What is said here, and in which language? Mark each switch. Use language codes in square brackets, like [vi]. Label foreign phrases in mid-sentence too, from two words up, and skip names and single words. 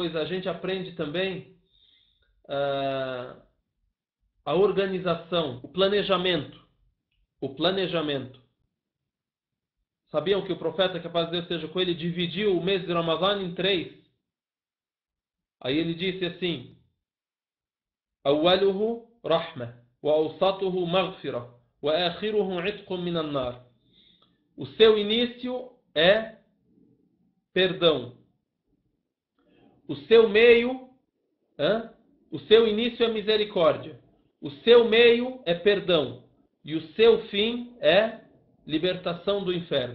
[pt] A gente aprende também a organização, o planejamento. O planejamento. Sabiam que o profeta, que a paz de Deus seja com ele, dividiu o mês de Ramadã em 3? Aí ele disse assim: [ar] أوله رحمة وأوسطه مغفرة وآخره عتق من النار. [pt] O seu início é perdão. O seu meio, o seu início é misericórdia. O seu meio é perdão. E o seu fim é libertação do inferno.